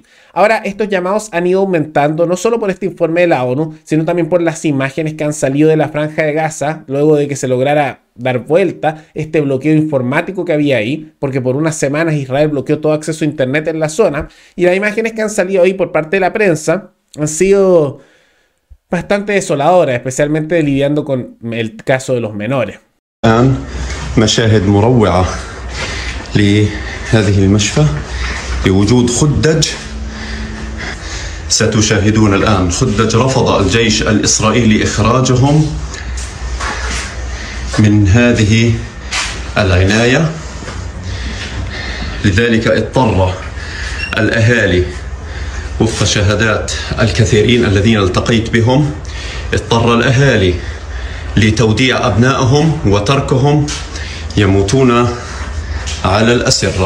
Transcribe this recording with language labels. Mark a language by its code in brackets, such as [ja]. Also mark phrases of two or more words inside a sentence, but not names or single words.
[es] Ahora, estos llamados han ido aumentando no solo por este informe de la ONU, sino también por las imágenes que han salido de la franja de Gaza luego de que se lograra dar vuelta este bloqueo informático que había ahí, porque por unas semanas Israel bloqueó todo acceso a internet en la zona, y las imágenes que han salido ahí por parte de la prensa han sido bastante desoladora, especialmente lidiando con el caso de los menores. [ar] مشاهد مروعة لهذه المشفى بوجود خدج. ستشاهدون الآن خدج رفض الجيش الإسرائيلي إخراجهم من هذه العناية، لذلك اضطر الأهالي وفق شهادات الكثيرين الذين التقيت بهم، اضطر الأهالي لتوديع أبنائهم وتركهم يموتون على الأسرة.